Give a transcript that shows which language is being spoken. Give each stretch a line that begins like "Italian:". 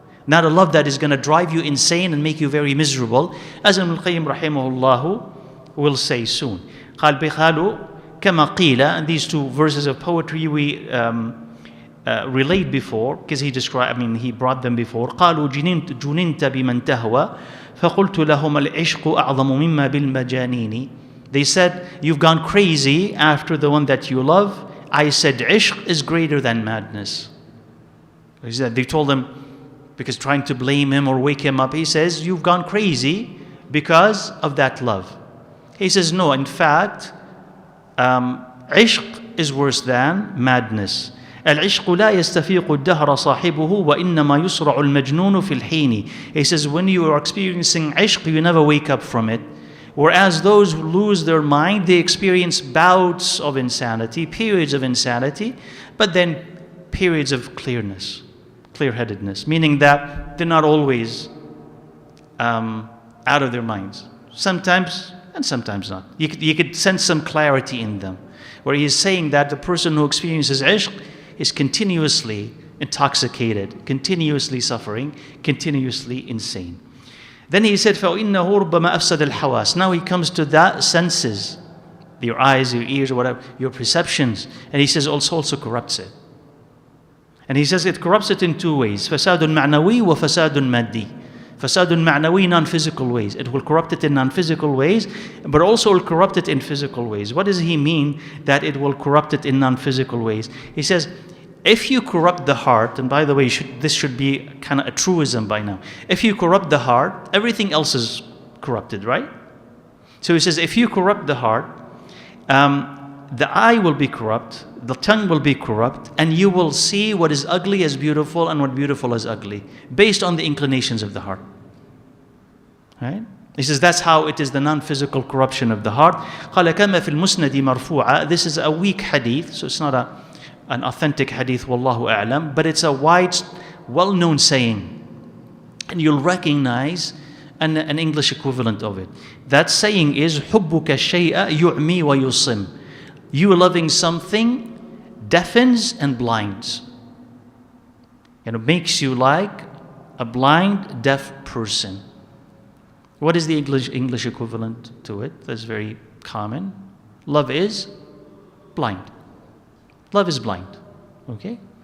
English: Not a love that is going to drive you insane and make you very miserable, as Ibn al-Qayyim rahimahullah will say soon.
Arabic: قال بخالو كما قيل,
English: and these two verses of poetry we relayed before, because he brought them before.
Arabic: قالوا جننت بمن تهوى فقلت لهم العشق أعظم مما بالمجانين.
English: They said, you've gone crazy after the one that you love. I said, ishq is greater than madness. They told him, because trying to blame him or wake him up, he says, you've gone crazy because of that love. He says, no, in fact, ishq is worse than madness.
Arabic: العشق لا يستفيق الدهر صاحبه وإنما يسرع المجنون في الحين.
English: He says, when you are experiencing ishq, you never wake up from it. Whereas those who lose their mind, they experience bouts of insanity, periods of insanity, but then periods of clearness, clear-headedness, meaning that they're not always out of their minds. Sometimes, and sometimes not. You could sense some clarity in them, where he is saying that the person who experiences ishq is continuously intoxicated, continuously suffering, continuously insane. Then he said,
Arabic: فَإِنَّهُ رُبَّمَا أَفْسَدَ الْحَوَاسِ.
English: Now he comes to the senses, your eyes, your ears, or whatever, your perceptions. And he says also corrupts it. And he says it corrupts it in two ways.
Arabic: فَسَادٌ مَعْنَوِي وَفَسَادٌ مَادِّي. فَسَادٌ مَعْنَوِي,
English: non-physical ways. It will corrupt it in non-physical ways, but also will corrupt it in physical ways. What does he mean that it will corrupt it in non-physical ways? He says, if you corrupt the heart, and by the way, this should be kind of a truism by now. If you corrupt the heart, everything else is corrupted, right? So he says, if you corrupt the heart, the eye will be corrupt, the tongue will be corrupt, and you will see what is ugly as beautiful and what beautiful as ugly, based on the inclinations of the heart. Right? He says that's how it is, the non-physical corruption of the heart.
Arabic: قال كما في المسند مرفوعة.
English: This is a weak hadith, so it's not an authentic hadith, wallahu a'lam, but it's a wide, well-known saying. And you'll recognize an English equivalent of it. That saying is,
Arabic: حُبُّكَ الشَّيْءَ يُعْمِي وَيُصِمْ.
English: You loving something deafens and blinds. And it makes you like a blind, deaf person. What is the English equivalent to it? That's very common. Love is blind. Love is blind. Okay?